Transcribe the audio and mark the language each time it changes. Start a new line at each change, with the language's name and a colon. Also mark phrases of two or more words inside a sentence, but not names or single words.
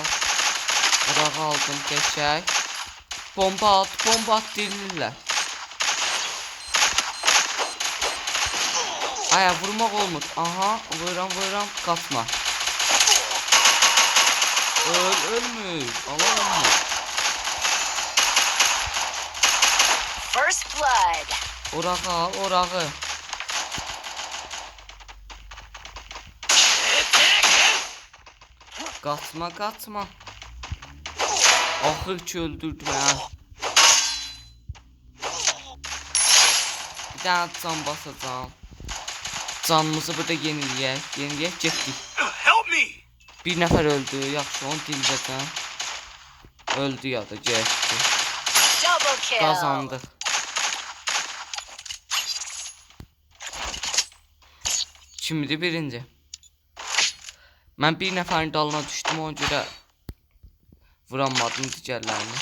Azerbaijani: Orağı aldım, geçək. Bomba at deyirlər. Aya, vurmaq olmur. Aha, vururam, qaçma. Ölmür. Allah ölmür.
English: First blood.
Azerbaijani: Orağı al, orağı. Qaçma. Axır ki öldürdüm ha.
Turkish: Bir tane can basacağım.
Azerbaijani: Canımızı burada yeniləyək. Getdik.
English: Help me.
Azerbaijani: Bir nəfər öldü. Yaxşı, onu dinləyəcəm. Öldü ya da getdi.
English: Double kill.
Azerbaijani: Qazandıq. Kimdir birinci? Mən bir nəfərin dalına düşdüm, ona görə vuramadım digərlərini.